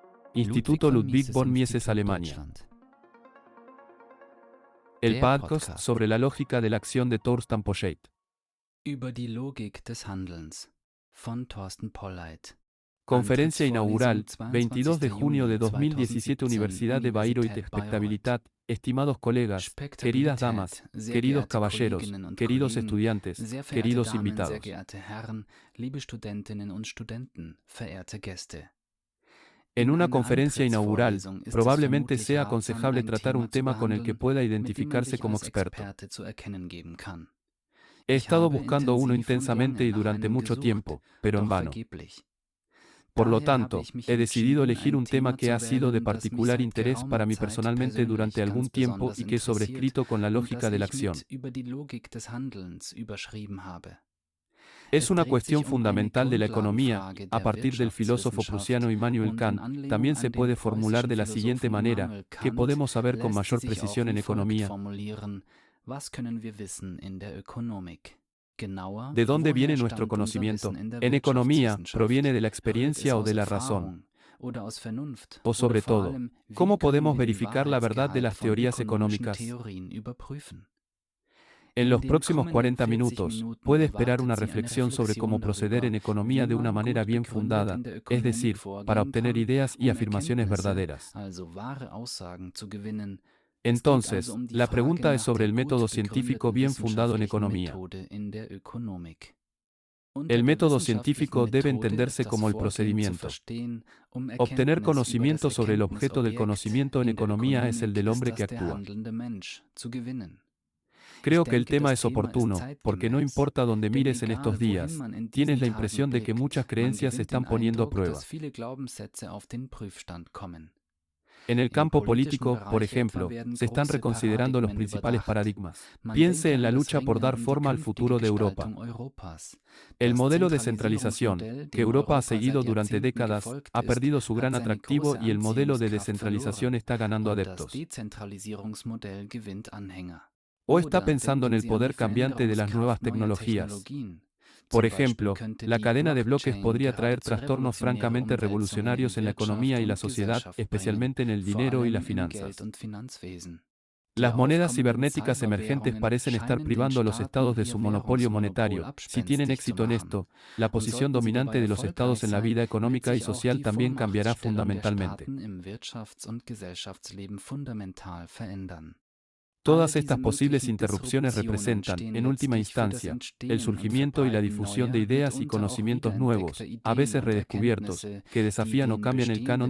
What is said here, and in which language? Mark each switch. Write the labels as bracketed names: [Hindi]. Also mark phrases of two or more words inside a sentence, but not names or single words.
[Spanish] Instituto Ludwig von Mises, Alemania. El podcast sobre la lógica de la acción de Thorsten Polleit. [German] Über die Logik des Handelns von Thorsten Polleit. [Spanish] Conferencia inaugural, 22 de junio de 2017, Universidad de Bayreuth. Expectabilidad, estimados colegas, queridas damas, queridos caballeros, queridos estudiantes, [German] Sehr verehrte [Spanish] queridos [German] Damen, [Spanish] invitados. [German] sehr geehrte Herren, liebe Studentinnen und Studenten, verehrte Gäste. [Spanish] En una [German] einer [Spanish] conferencia inaugural, [German] Antrittsvorlesung ist es [Spanish] probablemente [German] vermutlich [Spanish] sea [German] ratsam, [Spanish] aconsejable [German] ein [Spanish] tratar [German] Thema [Spanish] un [German] zu [Spanish] tema con el que [German] behandeln, [Spanish] pueda [German] mit dem man [Spanish] identificarse [German] sich [Spanish] como [German] als [Spanish] experto. [German] Experte zu erkennen geben kann. [Spanish] He [German] Ich [Spanish] estado [German] habe [Spanish] buscando uno [German] intensiv und [Spanish] intensamente y [German] lange nach [Spanish] durante [German] einem [Spanish] mucho [German] gesucht, [Spanish] tiempo, pero en [German] doch [Spanish] vano. [German] vergeblich. [Spanish] Por lo [German] Daher habe [Spanish] tanto, [German] ich mich [Spanish] he decidido [German] entschieden, [Spanish] elegir [German] ein [Spanish] un tema [German] Thema [Spanish] que [German] zu [Spanish] ha sido de [German] wählen, das mich [Spanish] particular [German] seit [Spanish] interés [German] geraumer [Spanish] para mí [German] Zeit [Spanish] personalmente durante [German] persönlich [Spanish] algún [German] ganz [Spanish] tiempo [German] besonders [Spanish] y que es [German] interessiert [Spanish] sobrescrito con la [German] und [Spanish] lógica [German] das [Spanish] de la [German] ich [Spanish] acción. [German] mit über die Logik des Handelns überschrieben habe. [Spanish] Es [German] Es [Spanish] una [German] dreht [Spanish] cuestión [German] sich eine [Spanish] fundamental de la economía, [German] Grundlagenfrage [Spanish] a [German] der [Spanish] partir del filósofo prusiano Immanuel [German] und in [Spanish] Kant. [German] Anlehnung [Spanish] También se [German] an den [Spanish] puede formular de la [German] preußischen [Spanish] siguiente [German] Philosophen [Spanish] manera, [German] Immanuel [Spanish] ¿qué [German] Kant [Spanish] podemos saber con [German] lässt [Spanish] mayor [German] sich auch [Spanish] precisión en [German] wie folgt [Spanish] economía? [German] formulieren: Was können wir wissen in der Ökonomik? Genauer, [Spanish] ¿De dónde [German] woher [Spanish] viene nuestro [German] stammt unser [Spanish] conocimiento? [German] Wissen in der [Spanish] En economía, [German] Wirtschaftswissenschaft? [Spanish] ¿proviene de la [German] Rührt es [Spanish] experiencia o [German] aus [Spanish] de la razón? [German] Erfahrung oder aus Vernunft? [Spanish] O [German] Oder [Spanish] sobre [German] vor [Spanish] todo, [German] allem, wie [Spanish] ¿cómo [German] können [Spanish] podemos [German] wir den [Spanish] verificar la verdad de [German] Wahrheitsgehalt [Spanish] las [German] von [Spanish] teorías [German] ökonomischen [Spanish] económicas? [German] Theorien überprüfen? [Spanish] En [German] In [Spanish] los [German] den [Spanish] próximos [German] kommenden [Spanish] 40 [German] 40 [Spanish] minutos, [German] Minuten [Spanish] puede esperar [German] erwartet [Spanish] una [German] Sie eine [Spanish] reflexión sobre cómo [German] Reflexion [Spanish] proceder en [German] darüber, [Spanish] economía [German] wie [Spanish] de una [German] man [Spanish] manera [German] gut [Spanish] bien [German] begründet [Spanish] fundada, [German] in der [Spanish] es [German] Ökonomie [Spanish] decir, para [German] vorgehen [Spanish] obtener [German] kann, [Spanish] ideas y [German] um [Spanish] afirmaciones [German] Erkenntnisse, [Spanish] verdaderas. [German] also wahre Aussagen zu gewinnen. Es geht also [Spanish] Entonces, [German] um die [Spanish] la [German] Frage [Spanish] pregunta es [German] nach [Spanish] sobre [German] der [Spanish] el método [German] gut [Spanish] científico [German] begründeten [Spanish] bien fundado en [German] wissenschaftlichen [Spanish] economía. [German] Methode in der Ökonomik. Unter [Spanish] El [German] der [Spanish] método [German] wissenschaftlichen [Spanish] científico debe [German] Methode [Spanish] entenderse [German] ist das [Spanish] como el [German] Vorgehen zu [Spanish] procedimiento. [German] verstehen, um [Spanish] Obtener [German] Erkenntnis über das [Spanish] conocimiento sobre el objeto del [German] Erkenntnisobjekt [Spanish] conocimiento en [German] in der [Spanish] economía es el [German] Ökonomik [Spanish] del [German] ist [Spanish] hombre que [German] das der [Spanish] actúa. [German] handelnde Mensch zu gewinnen. [Spanish] Creo [German] Ich [Spanish] que el [German] denke, [Spanish] tema [German] das [Spanish] es [German] Thema ist [Spanish] oportuno, porque no [German] zeitgemäß, [Spanish] importa dónde [German] denn [Spanish] mires en estos [German] egal wohin [Spanish] días, [German] man in [Spanish] tienes [German] diesen [Spanish] la [German] Tagen [Spanish] impresión de que [German] blickt, [Spanish] muchas [German] man [Spanish] creencias se [German] gewinnt den [Spanish] están poniendo a [German] Eindruck, [Spanish] prueba. [German] dass viele Glaubenssätze auf den Prüfstand kommen. [Spanish] En el [German] Im [Spanish] campo [German] politischen [Spanish] político, por [German] Bereich etwa [Spanish] ejemplo, [German] werden [Spanish] se están [German] große [Spanish] reconsiderando los [German] Paradigmen [Spanish] principales [German] überdacht. [Spanish] paradigmas. [German] Man [Spanish] Piense [German] denke [Spanish] en la [German] an das [Spanish] lucha por [German] Ringen [Spanish] dar [German] um die [Spanish] forma al [German] künftige [Spanish] futuro de Europa. [German] Gestaltung Europas. [Spanish] El [German] Das [Spanish] modelo de centralización, [German] Zentralisierungsmodell, [Spanish] que [German] dem [Spanish] Europa ha [German] Europa [Spanish] seguido [German] seit [Spanish] durante [German] Jahrzehnten [Spanish] décadas, [German] gefolgt [Spanish] ha [German] ist, [Spanish] perdido su [German] hat [Spanish] gran [German] seine [Spanish] atractivo [German] große [Spanish] y el modelo de [German] Anziehungskraft [Spanish] descentralización [German] verloren [Spanish] está ganando [German] und das [Spanish] adeptos. [German] Dezentralisierungsmodell gewinnt Anhänger. [Spanish] ¿O está [German] Oder [Spanish] pensando en [German] denken [Spanish] el [German] Sie an die [Spanish] poder cambiante de las nuevas [German] Veränderungskraft neuer [Spanish] tecnologías? [German] Technologien. [Spanish] Por [German] Zum Beispiel [Spanish] ejemplo, [German] könnte [Spanish] la [German] die [Spanish] cadena de bloques [German] Blockchain [Spanish] podría traer [German] geradezu [Spanish] trastornos [German] revolutionäre [Spanish] francamente [German] Umwälzungen [Spanish] revolucionarios en [German] in [Spanish] la [German] Wirtschaft [Spanish] economía y la [German] und [Spanish] sociedad, [German] Gesellschaft bringen, [Spanish] especialmente en el [German] vor [Spanish] dinero y [German] allem [Spanish] las [German] im Geld- [Spanish] finanzas. [German] und Finanzwesen. Die [Spanish] Las monedas [German] aufkommenden [Spanish] cibernéticas emergentes [German] Cyberwährungen [Spanish] parecen estar [German] scheinen den [Spanish] privando a los [German] Staaten [Spanish] estados de [German] ihr [Spanish] su monopolio [German] Währungsmonopol [Spanish] monetario. Si tienen [German] abspenstig zu [Spanish] éxito en [German] machen. [Spanish] esto, la [German] Und [Spanish] posición [German] sollten sie [Spanish] dominante [German] dabei [Spanish] de los estados [German] erfolgreich [Spanish] en la vida [German] sein, wird [Spanish] económica y [German] sich auch [Spanish] social [German] die [Spanish] también cambiará [German] Vormachtstellung der [Spanish] fundamentalmente. [German] Staaten im Wirtschafts- und Gesellschaftsleben fundamental verändern. [Spanish] Todas [German] Alle [Spanish] estas [German] diese [Spanish] posibles [German] möglichen [Spanish] interrupciones [German] Disruptionen [Spanish] representan, [German] stehen [Spanish] en última [German] letztlich für das [Spanish] instancia, el [German] Entstehen und [Spanish] surgimiento y la [German] Verbreiten [Spanish] difusión de [German] neuer, [Spanish] ideas y [German] mitunter auch [Spanish] conocimientos nuevos, [German] wiederentdeckter [Spanish] a [German] Ideen [Spanish] veces [German] und [Spanish] redescubiertos, [German] Erkenntnisse, [Spanish] que [German] die [Spanish] desafían o [German] den [Spanish] cambian el canon